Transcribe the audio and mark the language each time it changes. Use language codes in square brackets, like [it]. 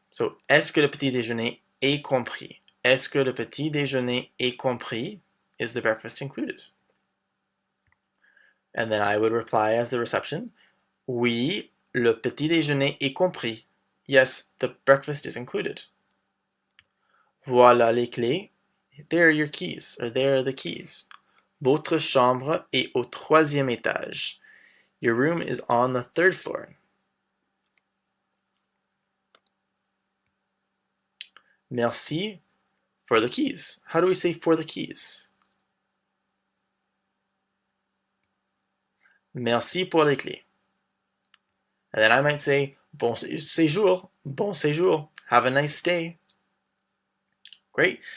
[fr] So, est-ce que le petit déjeuner est compris? Est-ce que le petit déjeuner est compris? [en] Is the breakfast included? And then I would reply as the reception, [fr] oui, le petit déjeuner est compris. [en] Yes, the breakfast is included. [fr] Voilà les clés. [en] There are your keys, or there are the keys. [fr] Votre chambre est au 3e étage. [en] Your room is on the 3rd floor. Merci for the keys. How do we say for the keys? [fr] Merci pour les clés. [en] And then I might say, [fr] bon séjour, bon séjour, [en] have a nice stay. Great.